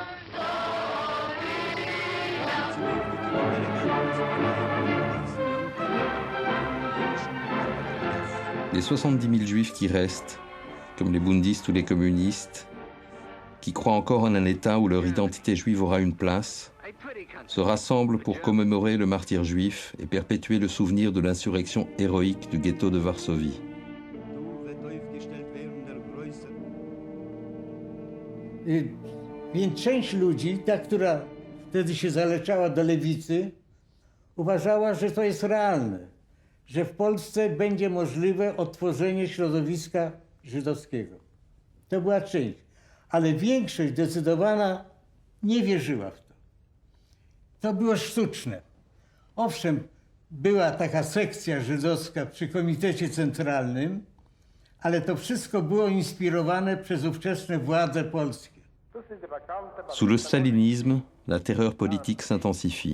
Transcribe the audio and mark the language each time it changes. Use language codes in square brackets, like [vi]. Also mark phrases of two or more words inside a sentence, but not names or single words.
[fr] Les 70 000 juifs qui restent, comme les bundistes ou les communistes, qui croient encore en un État où leur identité juive aura une place, se rassemblent pour commémorer le martyre juif et perpétuer le souvenir de l'insurrection héroïque du ghetto de Varsovie. [pl] Więc część ludzi, ta, która wtedy się zaleczała do lewicy, uważała, że to jest realne, że w Polsce będzie możliwe odtworzenie środowiska żydowskiego. To była część, ale większość zdecydowana nie wierzyła w to. To było sztuczne. Owszem, była taka sekcja żydowska przy Komitecie Centralnym, ale to wszystko było inspirowane przez ówczesne władze polskie. [fr] Sous le stalinisme, la terreur politique s'intensifie.